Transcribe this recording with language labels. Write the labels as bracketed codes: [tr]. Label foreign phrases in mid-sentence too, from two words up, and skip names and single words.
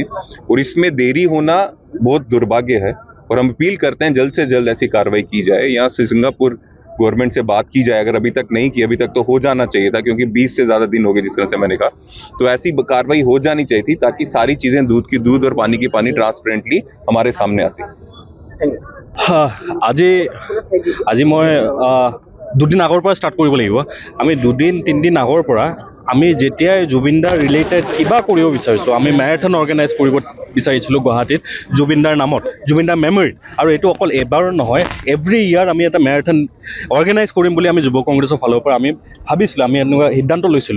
[hi] और इसमें देरी होना बहुत दुर्भाग्य है और हम अपील करते हैं जल्द से जल्द ऐसी कार्रवाई की जाए। यहाँ से सिंगापुर गवर्नमेंट से बात की जाए, अगर अभी तक नहीं की, अभी तक तो हो जाना चाहिए था, क्योंकि 20 से ज़्यादा दिन हो गए जिस तरह से मैंने कहा। तो ऐसी कार्रवाई हो जानी चाहिए थी ताकि सारी चीज़ें दूध की दूध और पानी की पानी ट्रांसपेरेंटली हमारे सामने आती। [as] আজি মই দুদিন আগৰ পৰা ষ্টাৰ্ট কৰিব লাগিব। আমি দুদিন তিনিদিন আগৰ পৰা আমি যেতিয়াই জুবিনদাৰ ৰিলেটেড কিবা কৰিব বিচাৰিছোঁ, আমি [en] marathon organize [as] কৰিব বিচাৰিছিলোঁ গুৱাহাটীত জুবিনদাৰ নামত, জুবিনদাৰ মেমৰিত। আৰু এইটো অকল এবাৰ নহয়, [en] every year [as] আমি এটা [en] marathon organize [as] কৰিম বুলি আমি যুৱ কংগ্ৰেছৰ ফালৰ পৰা আমি ভাবিছিলোঁ, আমি এনেকুৱা সিদ্ধান্ত লৈছিলোঁ।